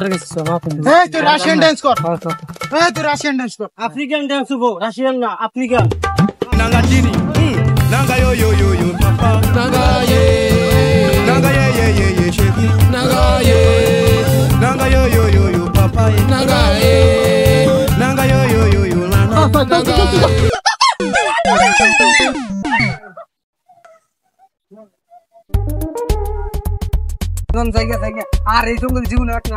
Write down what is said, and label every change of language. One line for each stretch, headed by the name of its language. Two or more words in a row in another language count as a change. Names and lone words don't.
English: Russian dance
Bangla: কর
English: Russian dance
Bangla: কর
English: African dance
Bangla: হবো রাশিয়ান না আফ্রিকান Nanga chini, nanga yo yo yo yo, papa. Nanga ye,
English: shake it. Nanga yo yo yo yo, papa. Nanga yo yo yo, nanga.
Bangla: জায়গা আর এই জঙ্গল জীবনে